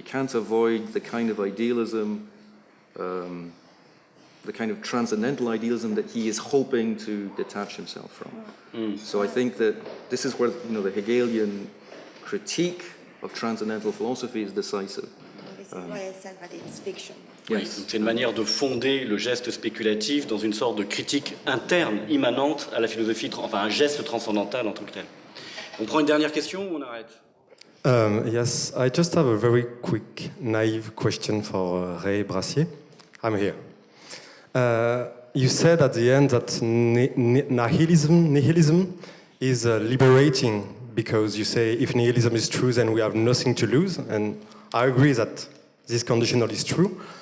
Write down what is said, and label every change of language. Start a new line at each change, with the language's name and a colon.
English: You can't avoid the kind of idealism, the kind of transcendental idealism that he is hoping to detach himself from. So I think that this is where, the Hegelian critique of transcendental philosophy is decisive. It's fiction.
French: Oui, c'est une manière de fonder le geste spéculatif dans une sorte de critique interne, immanente à la philosophie, enfin un geste transcendantal en tant que tel. On prend une dernière question ou on arrête?
English: Yes, I just have a very quick, naive question for Ray Brassier. I'm here. You said at the end that nihilism is liberating, because you say if nihilism is true, then we have nothing to lose, and I agree that this conditional is true.